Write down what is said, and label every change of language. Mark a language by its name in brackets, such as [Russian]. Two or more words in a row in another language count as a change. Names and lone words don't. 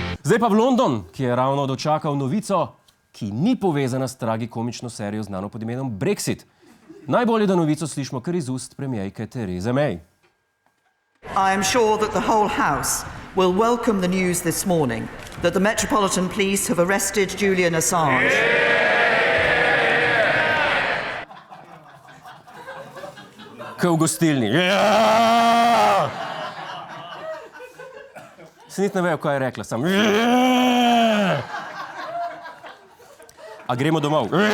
[Slovenian] Zdaj pa v London, ki je ravno dočakal novico, ki ni povezana s tragikomično serijo znano pod imenom Brexit. Najbolje, da novico slišimo kar iz ust premierke Therese May. [English] I am sure that the whole House will welcome the news this morning that the Metropolitan Police have arrested Julian Assange. [Slovenian] Kaj v gostilni. Se niti ne vejo, kaj je rekla, sam. A gremo domov.